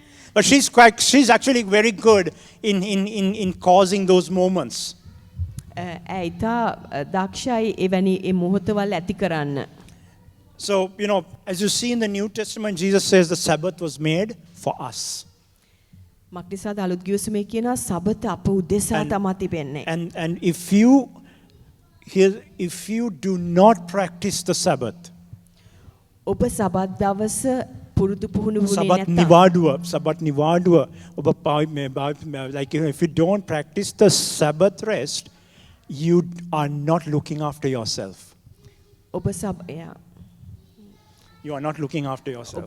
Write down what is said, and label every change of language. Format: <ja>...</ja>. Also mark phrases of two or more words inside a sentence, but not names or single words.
<en>But she's actually very good in causing those moments.</en> <si>ඇය ඉතා දක්ෂයි එවැනි ඒ මොහොතවල් ඇති කරන්න.</si> <en>So, as you see in the New Testament, Jesus says the Sabbath was made for us.</en> <si>මක්නිසාද අලුත් ගිවිසුමේ කියනවා සබත අප උදෙසා තමා තිබෙන්නේ.</si> <en>And if you do not practice the Sabbath,</en> <si>ඔබ සබත් දවස පුරුදු පුහුණු වුණේ</si> <en>Sabbath nivaduwa, like if you don't practice the Sabbath rest, you are not looking after yourself.</en> <si>ඔබ</si> <en>You are not looking after yourself.</en>